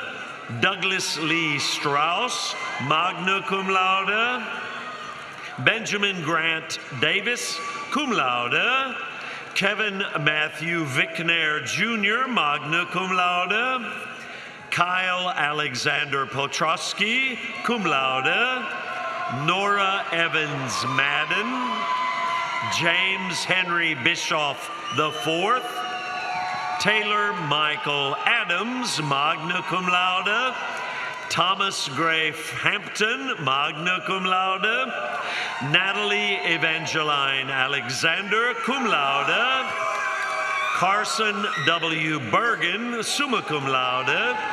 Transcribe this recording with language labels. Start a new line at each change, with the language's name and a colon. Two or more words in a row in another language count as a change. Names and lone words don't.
English: Douglas Lee Strauss,
Latin: magna cum laude.
English: Benjamin Grant Davis,
Latin: cum laude.
English: Kevin Matthew Vickner Jr.,
Latin: magna cum laude.
English: Kyle Alexander Potrosky,
Latin: cum laude.
English: Nora Evans Madden. James Henry Bischoff IV. Taylor Michael Adams,
Latin: magna cum laude.
English: Thomas Grafe Hampton,
Latin: magna cum laude.
English: Natalie Evangeline Alexander,
Latin: cum laude.
English: Carson W. Bergen,
Latin: summa cum laude.